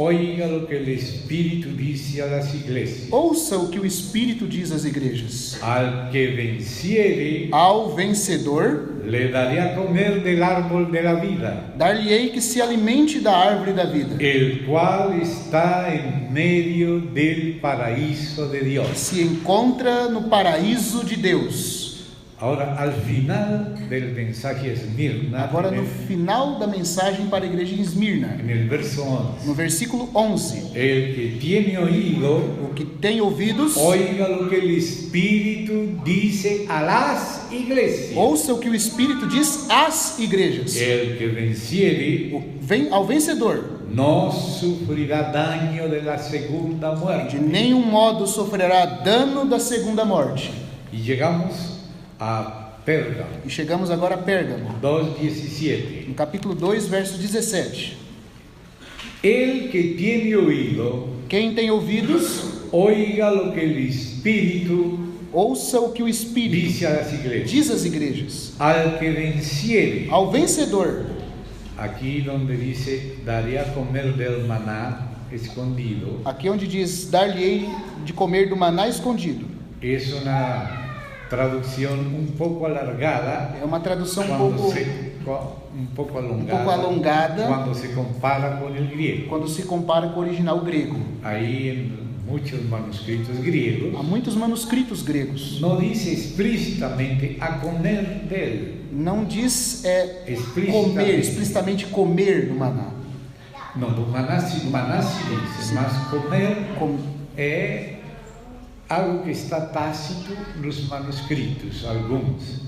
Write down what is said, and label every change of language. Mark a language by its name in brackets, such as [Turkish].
[Spanish] oiga lo que el Espíritu dice a las iglesias. [Portuguese] ouça o que o Espírito diz às igrejas. [Spanish] Al que venciere, [Portuguese] Ao vencedor, [Spanish] le daré a comer del árbol de la vida, [Portuguese] dar-lhe-ei que se alimente da árvore da vida, [Spanish] el cual está en medio del paraíso de Dios. [Portuguese] se encontra no paraíso de Deus. [Spanish] Ahora, al final del mensaje a Esmirna, [Portuguese] Agora no final da mensagem para a igreja em Esmirna, [Spanish] en el verso 11, [Portuguese] no versículo 11: [Spanish] el que tiene oído, [Portuguese] O que tem ouvidos, [Spanish] oiga lo que el Espíritu dice a las iglesias. [Portuguese] ouça o que o Espírito diz às igrejas. [Spanish] El que venciere [Portuguese] Ao vencedor, [Spanish] no sufrirá daño de la segunda [Portuguese] de [Spanish] muerte. [Portuguese] nenhum modo sofrerá dano da segunda morte. [Spanish] Y llegamos a Pérgamo, [Portuguese] E chegamos agora a Pérgamo, [Spanish] 2:17. [Portuguese] no capítulo 2, verso 17. [Spanish] El que tiene oído, [Portuguese] Quem tem ouvidos, [Spanish] oiga lo que el Espíritu [Portuguese] ouça o que o Espírito [Spanish] dice a las iglesias. [Portuguese] diz às igrejas. [Spanish] Al que venciere, [Portuguese] Ao vencedor, [Spanish] aquí donde dice, daré a comer del maná escondido, [Portuguese] aqui onde diz, dar-lhe-ei de comer do maná escondido, [Spanish] es una traducción un poco alargada, [Portuguese] é uma tradução [Spanish] un poco [Portuguese] alongada, [Spanish] cuando se compara con el griego. [Portuguese] quando se compara com o original grego. [Spanish] Aí en muchos manuscritos griegos [Portuguese] Há muitos manuscritos gregos. [Spanish] no dice explícitamente a comer dele. [Portuguese] Não diz Explicitamente. explicitamente comer do maná. No, do maná [Spanish] se dice, [Portuguese] mas comer é algo que está tácito nos manuscritos, alguns,